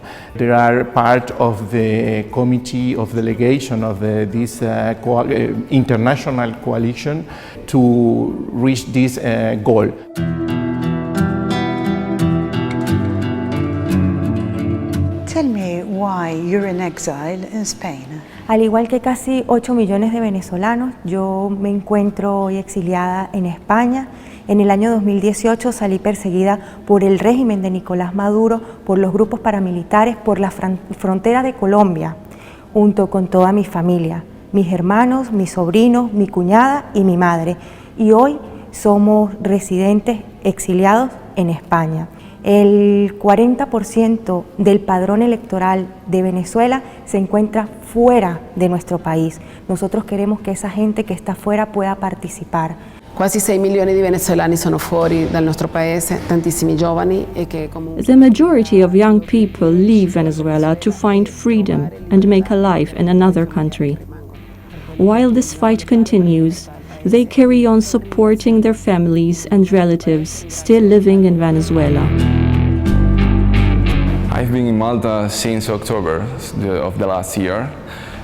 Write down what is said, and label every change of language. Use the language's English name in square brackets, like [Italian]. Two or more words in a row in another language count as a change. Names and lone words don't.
[English] They are part of the committee of delegation of this international coalition to reach this goal. Tell me why you're in exile in Spain. [Spanish] Al igual que casi 8 millones de venezolanos, yo me encuentro hoy exiliada en España. En el año 2018 salí perseguida por el régimen de Nicolás Maduro, por los grupos paramilitares, por la frontera de Colombia, junto con toda mi familia, mis hermanos, mis sobrinos, mi cuñada y mi madre. Y hoy somos residentes exiliados en España. El 40% del padrón electoral de Venezuela se encuentra fuera de nuestro país. Nosotros queremos que esa gente que está fuera pueda participar. [Italian] Quasi 6 milioni di venezuelani sono fuori dal nostro paese, tantissimi giovani e che comunque... [English] The majority of young people leave Venezuela to find freedom and make a life in another country. While this fight continues, they carry on supporting their families and relatives still living in Venezuela. I've been in Malta since October of the last year.